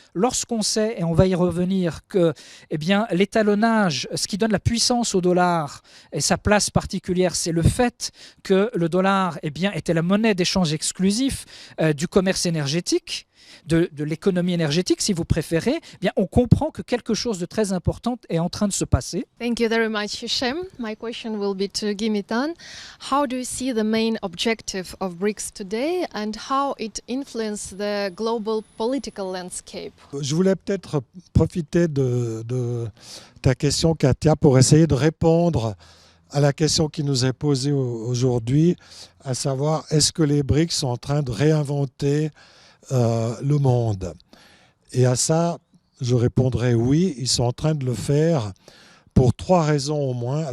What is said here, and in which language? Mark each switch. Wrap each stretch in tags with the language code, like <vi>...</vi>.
<fr>Lorsqu'on sait, et on va y revenir, que l'étalonnage, ce qui donne la puissance au dollar et sa place particulière, c'est le fait que le dollar était la monnaie d'échange exclusif du commerce énergétique, de l'économie énergétique, si vous préférez, on comprend que quelque chose de très important est en train de se passer.</fr> <en>Thank you very much, Hichem. My question will be to Gimitan. How do you see the main objective of BRICS today and how it influences the global political landscape?</en> <fr>Je voulais peut-être profiter de ta question, Katia, pour essayer de répondre à la question qui nous est posée aujourd'hui, à savoir, est-ce que les BRICS sont en train de réinventer le monde? Et à ça, je répondrai oui, ils sont en train de le faire pour 3 raisons au moins.</fr>